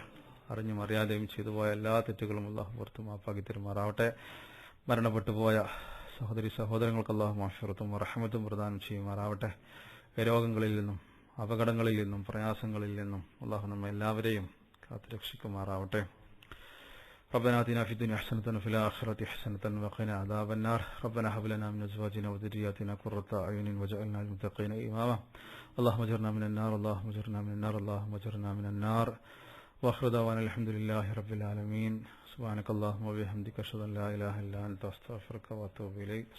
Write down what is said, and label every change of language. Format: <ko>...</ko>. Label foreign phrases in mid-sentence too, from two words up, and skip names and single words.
<ml>അറിഞ്ഞും അറിയാതെയും ചെയ്തു പോയ എല്ലാ തെറ്റുകളും അല്ലാഹു പുറത്തു മാപ്പാക്കി തരുമാറാവട്ടെ. മരണപ്പെട്ടു പോയ സഹോദരി സഹോദരങ്ങൾക്ക് അല്ലാഹു മഗ്ഫിറത്തും റഹ്മത്തും പ്രദാനം ചെയ്യുമാറാവട്ടെ. രോഗങ്ങളിൽ നിന്നും, അപകടങ്ങളിൽ നിന്നും, പ്രയാസങ്ങളിൽ നിന്നും അല്ലാഹു നമ്മെ എല്ലാവരെയും കാത്തുരക്ഷിക്കുമാറാവട്ടെ.</ml> <ar>ربنا آتنا في الدنيا حسنة وفي الآخرة حسنة وقنا عذاب النار. ربنا هب لنا من أزواجنا وذرياتنا قرة أعين واجعلنا للمتقين إماما. اللهم اجرنا من النار، اللهم اجرنا من النار، اللهم اجرنا من النار. وآخر دعوانا الحمد لله رب العالمين. سبحانك اللهم وبحمدك أشهد أن لا إله إلا أنت أستغفرك وأتوب إليك.</ar>